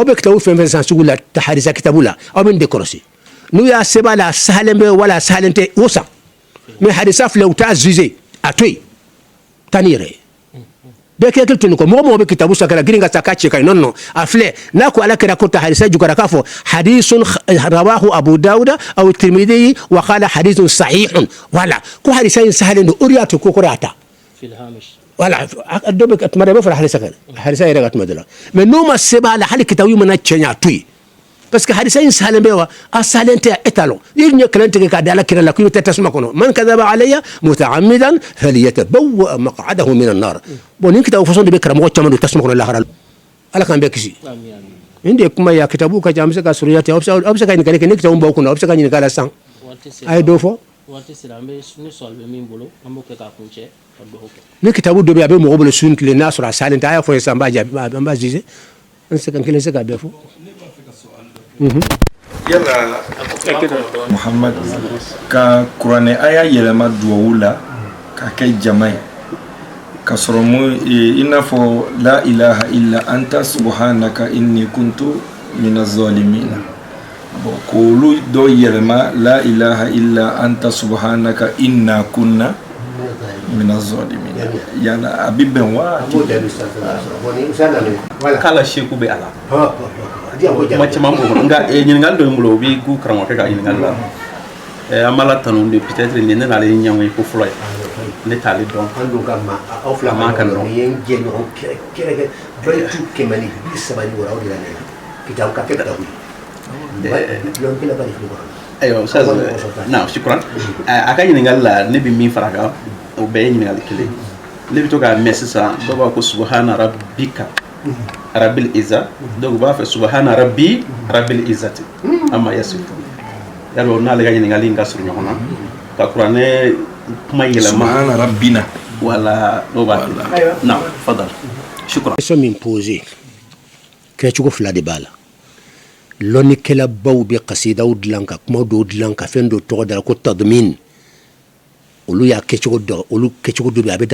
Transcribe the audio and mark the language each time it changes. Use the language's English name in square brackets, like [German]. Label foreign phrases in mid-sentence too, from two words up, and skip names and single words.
[Bambara] bɛ kitabu fɛn fɛn san sugu la ta hadisa kitabu la aw bɛ nin de kɔlɔsi n'u y'a sɛbɛn a la a sahalen bɛ wala a sahalen tɛ o san mais hadisa filɛ u t'a juger a to yen taa ni yɛrɛ ye bɛɛ kɛ hakili to nin kɔ mɔgɔ mɔgɔ bɛ kitabu san kana girin ka taa k'a cɛ ka ɲi non a filɛ n'a ko ala kɛra ko ta hadisa jugara k'a fɔ [Arabic] حديث رواه أبو داود أو الترمذي وقال حديث صحيح [Bambara] wala ko hadisa in sahalen don o de y'a to ko kɔrɔ y'a ta wala dɔ bɛ tuma dɔ bɛ fara hadisa kan hadisa yɛrɛ ka tuma dɔ la mais n'o ma sɛbɛn a la hali kitabu mana cɛ ɲa a to yen [French] parce que [Bambara] hadisa in sahalen bɛ wa a sahalen tɛ e t'a lɔn i ɲɛ kelen tigɛ k'a da ala kira la k'i bɛ taa tasuma kɔnɔ [Arabic] من كذب علي متعمدا فليتبوأ مقعده من النار [Bambara] bon nin kitabu façon de bɛ karamɔgɔ caman don tasuma kɔnɔ lahara ala k'an bɛɛ kisi nin de ye kuma ye a kitabu ka ca an bɛ se ka surunya ten aw bɛ se ka ɲininkali kɛ ni kitabu b'aw kunna aw bɛ se ka ɲininkali la sisan a ye dɔ fɔ ni kitabu dɔ bɛ a bɛ mɔgɔ bolo su ni tile n'a sɔrɔ a sahalen tɛ a y'a fɔ ye sisan an b'a jaabi an b'a juger an se ka kelen se ka bɛɛ fɔ yala Muhammad ka kuranɛ aya yɛlɛma duwawu la ka kɛ jama ye ka sɔrɔ i n'a fɔ [Arabic] لا إله إلا أنت سبحانك إني كنت من الظالمين [Bambara] bon k'olu dɔ yɛlɛma [Arabic] لا إله إلا أنت سبحانك إنا كنا من الظالمين [Bambara] yala a bɛ bɛn wa kala sheku bɛ ala kuma caman b'o kɔnɔ nka ɲininkali dɔ ye n bolo o bɛ gu karamɔgɔkɛ ka ɲininkali la an b'a la tanu de peut-être nin ne n'ale ye ɲɔgɔn ye ko fɔlɔ ye ne t'ale dɔn aw fila man kan dɔn ni ye n jɛ ɲɔgɔn kɛrɛkɛ baritu 130 ni wɔɔrɔ aw de la ne la kitabu ka kɛ kitabu ye lɔn kelen bari fili kɔnɔ ayiwa ustaz na shukran a ka ɲininkali la ne bɛ min fara kan o bɛɛ ye ɲininkali kelen ne bɛ to k'a mɛn sisan dɔw b'a ko [Arabic] سبحان ربك رب العزة [Bambara] donc u b'a fɛ [Arabic] سبحان ربي رب العزة عما يصفون [Bambara] yaro n'ale ka ɲininkali in ka surun ɲɔgɔn na ka kuranɛ kuma yɛlɛma [Arabic] سبحان ربنا [Bambara] wala dɔw b'a kɛ na fadal shukran question min posé kɛcogo fila de b'a la lɔnnikɛlabaw bɛ kasidaw dilan ka kuma dɔw dilan ka fɛn dɔw tɔgɔ dara ko tadmin olu y'a kɛcogo dɔ olu kɛcogo dɔ bɛ a bɛ